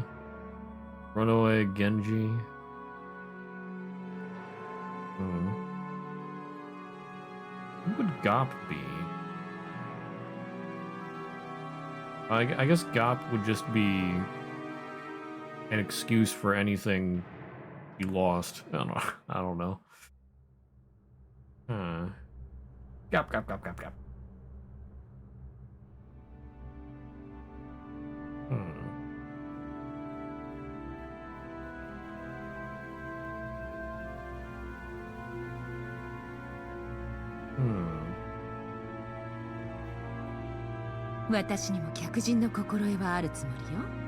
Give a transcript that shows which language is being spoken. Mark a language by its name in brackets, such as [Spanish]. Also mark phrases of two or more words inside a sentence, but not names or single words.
[English] Runaway, Genji. Who would Gop be? I guess Gop would just be an excuse for anything you lost. I don't know. Huh. Gap, gap, gap, gap, gap. Hmm. Hmm. [Japanese] 私にも客人の心得はあるつもりよ。